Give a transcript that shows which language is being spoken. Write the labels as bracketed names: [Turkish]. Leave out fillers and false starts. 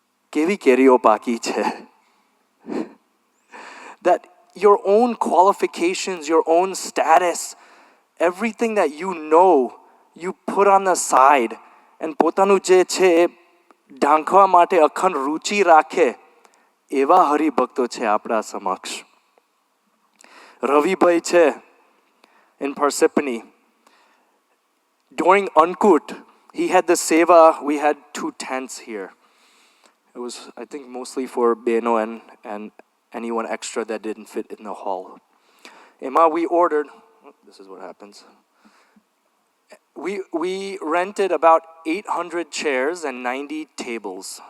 [Gujarati] Kevi kerio paki che. [English] That your own qualifications, your own status, everything that you know, you put on the side and [Gujarati] potanu je che ઢાંકવા માટે અખંડ રુચિ રાખે એવા હરિભક્તો છે આપણા સમક્ષ. રવિભાઈ છે [English] in Parsippany. During Ankut, he had the seva. We had 2 tents here. It was, I think, mostly for Beno and anyone extra that didn't fit in the hall. Emma, we ordered, this is what happens. We rented about 800 chairs and 90 tables.